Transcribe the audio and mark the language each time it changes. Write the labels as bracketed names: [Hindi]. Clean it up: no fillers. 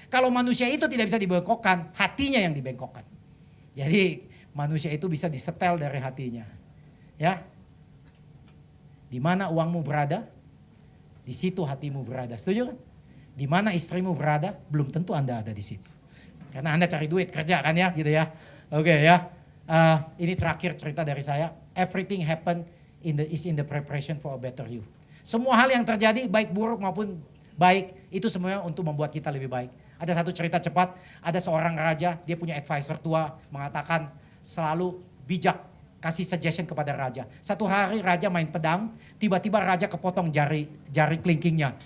[Indonesian] Kalau manusia itu tidak bisa dibengkokkan, hatinya yang dibengkokkan. Jadi manusia itu bisa disetel dari hatinya. Ya. Di mana uangmu berada, di situ hatimu berada. Setuju kan? Di mana istrimu berada, belum tentu Anda ada di situ. Karena Anda cari duit, kerja kan ya, gitu ya. Oke ya. Ini terakhir cerita dari saya. [English] Everything happen is in the preparation for a better you. [Indonesian] Semua hal yang terjadi baik buruk maupun baik itu semuanya untuk membuat kita lebih baik. Ada satu cerita cepat, ada seorang raja, dia punya advisor tua mengatakan selalu bijak, kasih suggestion kepada raja. Satu hari raja main pedang, tiba-tiba raja kepotong jari kelingkingnya.